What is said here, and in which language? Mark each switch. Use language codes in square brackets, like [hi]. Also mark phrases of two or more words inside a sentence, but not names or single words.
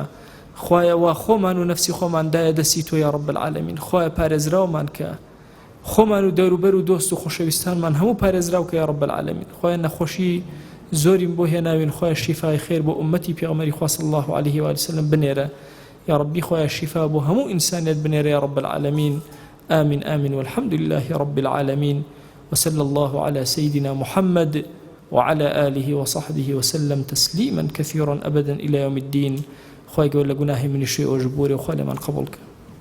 [ckb] خوایە وا خۆمان و نەفسی خۆمان دایە دەستی تۆ [ar] یا رب العالمین. [ckb] خوایە پارێزراومان کە، خۆمان و دەوروبەر و دۆست و خۆشەویستانمان هەموو پارێزراو کە [ar] یا رب العالمین. [ckb] خوایە نەخۆشی زۆریم بۆ هێناوین، خوایە شیفای خێر بۆ ئوممەتی پێغەمبەری خوا [ar] صلی الله عليه و آله وسلم [ckb] بنێرە. یا ربی خوایە شیفا بۆ هەموو ئینسانیەت بنێرە [ar] یا رب العالمین. آمين آمين والحمد لله رب العالمين وصلى الله على سيدنا محمد وعلى آله وصحبه وسلم تسليما كثيرا أبدا إلى يوم الدين. [ckb] خوای گەور لە گوناهی منیشی ئەو ژبورێ و خوا لێمان قبوڵ کە.